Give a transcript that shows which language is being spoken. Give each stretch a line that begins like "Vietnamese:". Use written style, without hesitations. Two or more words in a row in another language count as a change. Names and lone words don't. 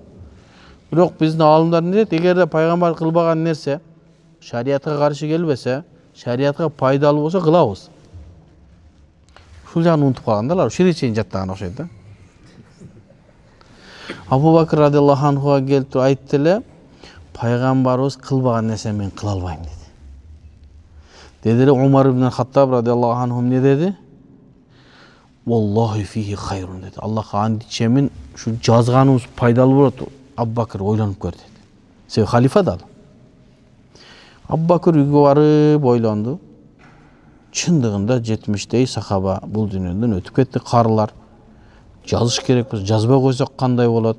Kyrgyz: Бирок биздин аалымдар не дейт? Эгерде пайгамбар кылбаган нерсе шариятка каршы келбесе, шариятка пайдалуу болсо кылабыз. Ушул жагын унутуп калгандар, ушул чейин жаттаган окшойт да. Абу Бакр
Arabic: رضي الله عنه
Kyrgyz: келип айтты эле, пайгамбарыбыз кылбаган нерсени мен кыла албайм деди. Деди эле Умар ibn Хаттаб
Arabic: رضي الله عنه
Kyrgyz: не деди?
Arabic: والله فيه خير
Kyrgyz: деди. Аллахка ант ичемин, ушу жазганыбыз пайдалуу болот. Абу Бакр ойлонуп көр деди. Себеби халифа да ал. Абу Бакр үйгө барып ойлонду. Чындыгында 70дей сахаба бул дүйнөдөн өтүп кетти, карылар. Жазыш керекпиз, жазбай койсок кандай болот?